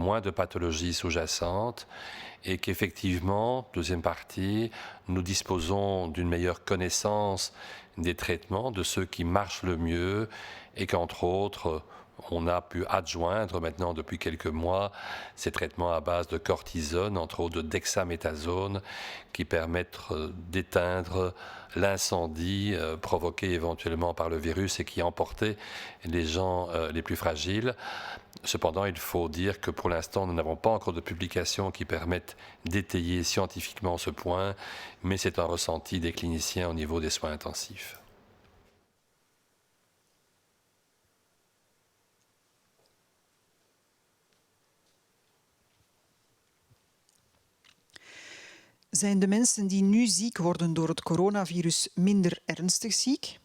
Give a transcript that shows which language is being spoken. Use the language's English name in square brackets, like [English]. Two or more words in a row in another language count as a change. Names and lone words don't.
[French] moins de pathologies sous-jacentes et qu'effectivement, deuxième partie, nous disposons d'une meilleure connaissance des traitements, de ceux qui marchent le mieux et qu'entre autres, on a pu adjoindre maintenant depuis quelques mois ces traitements à base de cortisone, entre autres de dexaméthasone, qui permettent d'éteindre l'incendie provoqué éventuellement par le virus et qui emportait les gens les plus fragiles. Cependant, il faut dire que pour l'instant, nous n'avons pas encore de publications qui permettent d'étayer scientifiquement ce point, mais c'est un ressenti des cliniciens au niveau des soins intensifs. [Dutch] Zijn de mensen die nu ziek worden door het coronavirus minder ernstig ziek?